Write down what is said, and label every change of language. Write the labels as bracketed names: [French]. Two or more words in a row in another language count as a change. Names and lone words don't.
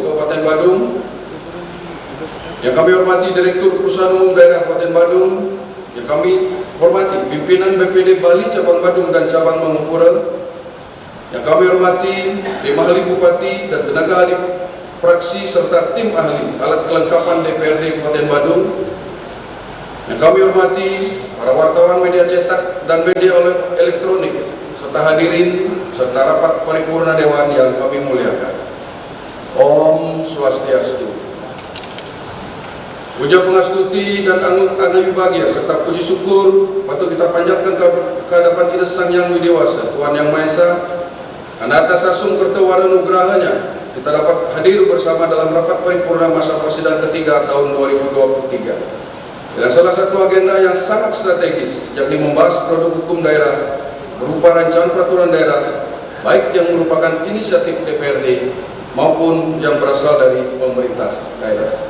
[Indonesian] Kabupaten Badung, yang kami hormati Direktur Perusahaan Umum Daerah Kabupaten Badung, yang kami hormati pimpinan BPD Bali Cabang Badung dan Cabang Mangupura, yang kami hormati tim ahli Bupati dan tenaga ahli praksi serta tim ahli alat kelengkapan DPRD Kabupaten Badung, yang kami hormati para wartawan media cetak dan media elektronik serta hadirin serta rapat paripurna Dewan yang kami muliakan. [Balinese] Om Swastiastu. Puja Pangastuti [Indonesian] dan [Balinese] Angayu Bahagia [Indonesian] serta puji syukur patut kita panjatkan ke hadapan kita Sang Yang Widewasa, Tuhan Yang Maha Esa, karena atas [Balinese] asung kertawara nugrahanya [Indonesian] kita dapat hadir bersama dalam rapat paripurna masa persidangan ketiga tahun 2023 dengan salah satu agenda yang sangat strategis, yakni membahas produk hukum daerah berupa rancangan peraturan daerah, baik yang merupakan inisiatif DPRD maupun yang berasal dari pemerintah daerah.